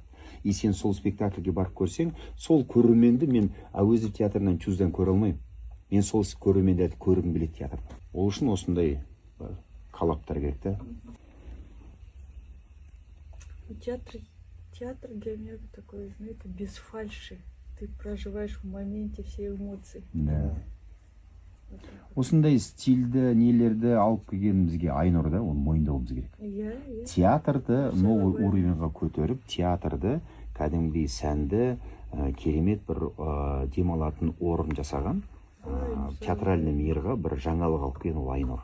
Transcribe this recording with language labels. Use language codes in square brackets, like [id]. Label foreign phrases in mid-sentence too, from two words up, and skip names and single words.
[kk] И сен сол спектакльге барып көрсең, сол көрерменді мен Әуезов театрынан чуздан көре алмаймын. Мен сол көрерменді көргім келеді театрда. Ол үшін осындай қалаптар керек та. [ru] Театр для меня такой, знаете, без фальши. Ты проживаешь в моменте все эмоции. Да. [kk] Осындай стильді, нелерді алып келген бізге Айнұр да, оны мойындауымыз керек. Театрды [ru] новый уровеньға [kk] көтеріп, театрды кәдімгідей сәнді, керемет бір демалатын орын жасаған, [ru] театральный мирға [kk] бір жаңалық алып келген ол Айнұр.